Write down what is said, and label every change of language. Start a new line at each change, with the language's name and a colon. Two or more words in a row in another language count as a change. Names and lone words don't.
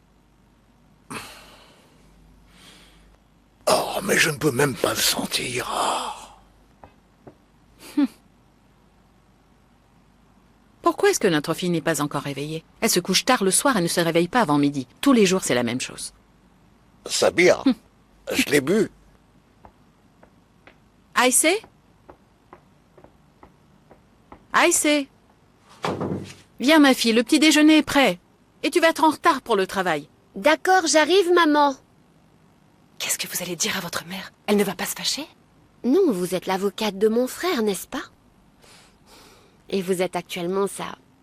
French: Oh, mais je ne peux même pas le sentir. Pourquoi est-ce que notre fille n'est pas encore réveillée? Elle se couche tard le soir et ne se réveille pas avant midi. Tous les jours, c'est la même chose. Sabir, je l'ai bu. Aïssé? Aïssé? Viens, ma fille, le petit déjeuner est prêt. Et tu vas être en retard pour le travail. D'accord, j'arrive, maman. Qu'est-ce que vous allez dire à votre mère? Elle ne va pas se fâcher? Non, vous êtes l'avocate de mon frère, n'est-ce pas? Et vous êtes actuellement sa...